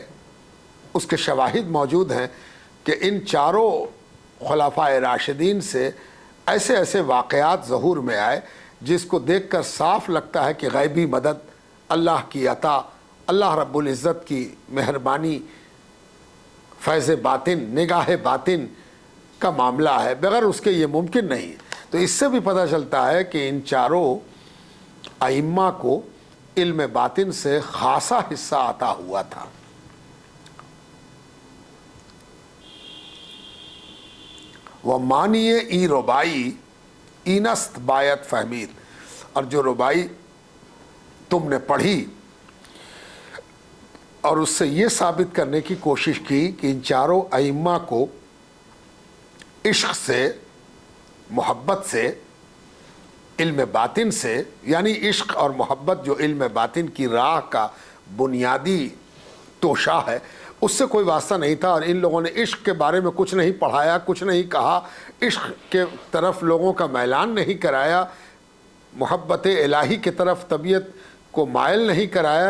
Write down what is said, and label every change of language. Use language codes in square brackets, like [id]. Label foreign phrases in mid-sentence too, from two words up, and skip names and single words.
[ur] اس کے شواہد موجود ہیں کہ ان چاروں خلفائے راشدین سے ایسے ایسے واقعات ظہور میں آئے جس کو دیکھ کر صاف لگتا ہے کہ غیبی مدد، اللہ کی عطا، اللہ رب العزت کی مہربانی، فیض باطن، نگاہ باطن کا معاملہ ہے، بغیر اس کے یہ ممکن نہیں ہے۔ تو اس سے بھی پتہ چلتا ہے کہ ان چاروں ائمہ کو علم باطن سے خاصا حصہ عطا ہوا تھا۔ [fa] وہ مانیے ای ربائی اینست بایت فہمید، [ur] اور جو ربائی تم نے پڑھی اور اس سے یہ ثابت کرنے کی کوشش کی کہ ان چاروں ائمہ کو عشق سے، محبت سے، علم باطن سے، یعنی عشق اور محبت جو علم باطن کی راہ کا بنیادی توشہ ہے، اس سے کوئی واسطہ نہیں تھا، اور ان لوگوں نے عشق کے بارے میں کچھ نہیں پڑھایا، کچھ نہیں کہا، عشق کے طرف لوگوں کا میلان نہیں کرایا، محبت الہی کی طرف طبیعت کو مائل نہیں کرایا۔